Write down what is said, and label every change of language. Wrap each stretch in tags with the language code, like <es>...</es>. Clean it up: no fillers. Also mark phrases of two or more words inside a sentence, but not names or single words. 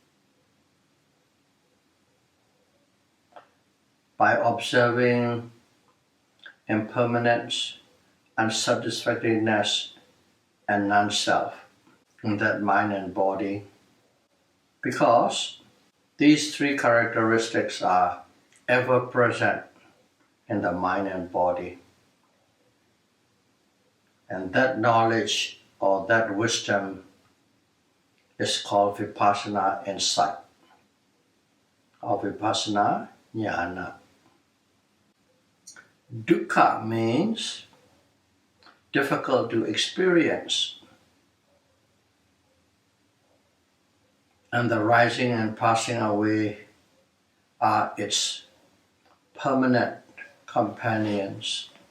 <en>By observing impermanence, unsatisfactoriness, and non-self in that mind and body, because these three characteristics are ever present in the mind and body. And that knowledge or that wisdom is called Vipassana insight or</en> <pi>Vipassana jnana.</pi> <en>Dukkha means difficult to experience, and the rising and passing away are its permanent companions.</en>